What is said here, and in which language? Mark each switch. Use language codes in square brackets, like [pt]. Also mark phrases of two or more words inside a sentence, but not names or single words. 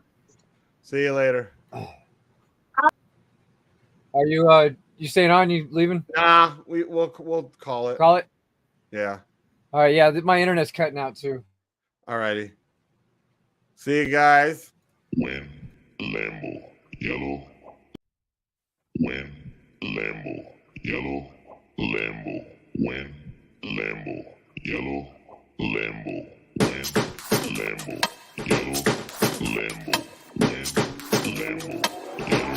[en] See you later. Are you staying on? You leaving? Nah, we'll call it. Call it. Yeah. All right. Yeah, my internet's cutting out too. All righty. See you guys. When Lambo yellow. When Lambo yellow. Lambo. When Lambo yellow. Lambo. When Lambo yellow. Lambo. When Lambo yellow.